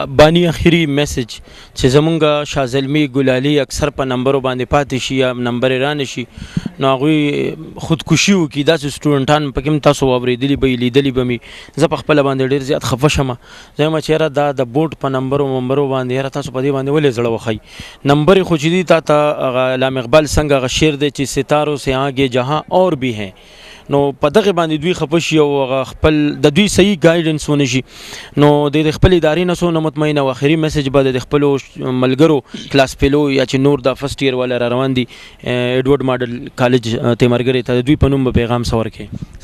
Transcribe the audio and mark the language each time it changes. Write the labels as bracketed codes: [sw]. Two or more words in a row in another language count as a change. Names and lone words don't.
[ps] باني اخري میسج چې زمونږ شاه زلمي ګلالي اکثر په نمبرو باندې پاتې شي یا نمبر یې رانه شي نو هغوی خودکشي وکړي داسې سټوډنټان پکې هم تاسو واورېدلي به یې لیدلي به مې زه په خپله باندې ډېر زیات خفه شم زه یم چې یاره دا د بورډ په نمبرو باندې یاره تاسو په دې باندې ولې زړه وښئ نمبر یې خو چې دي تا ته علامه اقبال څنګه هغه شعر دی چې [ur] ستاروں سے آگے جہاں اور بھی ہیں [ps] نو په دغه باندې دوی خپه شي او خپل د دوی صحیح ګایډنس ونه شي نو د خپل ادارې نه څونه مطمئنه او اخري میسج به د خپلو ملګرو [en] class fellow [ps] یا چې نور د [en] first year [ps] والا را روان دي ایډورډ ماډل کالج تیمرګرې ته دوی په نوم به پیغام څه ورکړي.